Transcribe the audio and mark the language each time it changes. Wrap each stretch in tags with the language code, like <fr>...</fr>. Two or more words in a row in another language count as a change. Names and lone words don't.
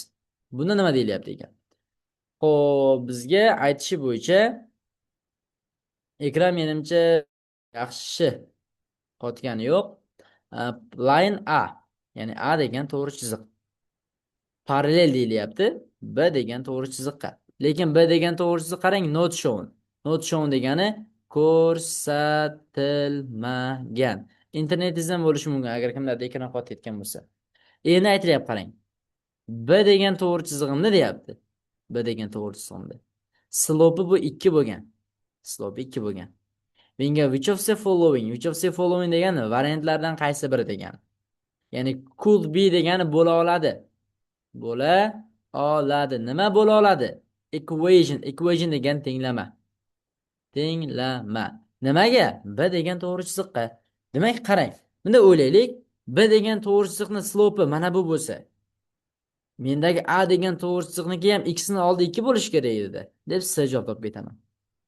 <uz>Bunda nima deyilyapti ekan? Xo'p, bizga aytishi bo'yicha ekran menimcha yaxshi qotgani yo'q. Line A, ya'ni A degan to'g'ri chiziq. Parallel deyilyapti B degan to'g'ri chiziqqa. Lekin B degan to'g'ri chiziq qarang,</uz> <en>not shown. Not shown</en> <uz>degani ko'rsatilmagan. Internetingizdan bo'lishi mumkin agar kimlarda ekran qotib ketgan bo'lsa. Endi aytilyapti qarang. B degan to'g'ri chizig'imni deyapti. B degan to'g'ri chizig'imda. Slope bu 2 bo'lgan. Slope 2 bo'lgan. Menga</uz> <en>which of the following</en> <uz>degani variantlardan qaysi biri degani. Ya'ni</uz> <en>could be</en> <uz>degani bo'la oladi. Bo'la oladi. Nima bo'la oladi? Equation degan tenglama. Tenglama. Nimaga? B degan to'g'ri chiziqqa. Demak, qarang. Bunda o'ylaylik. B degan to'g'ri chiziqning slope mana bu bo'lsa, mendagi A degan to'g'ri chiziqniki ham x ni oldi 2 bo'lishi kerak edi deb siz javob topib ketaman.</uz>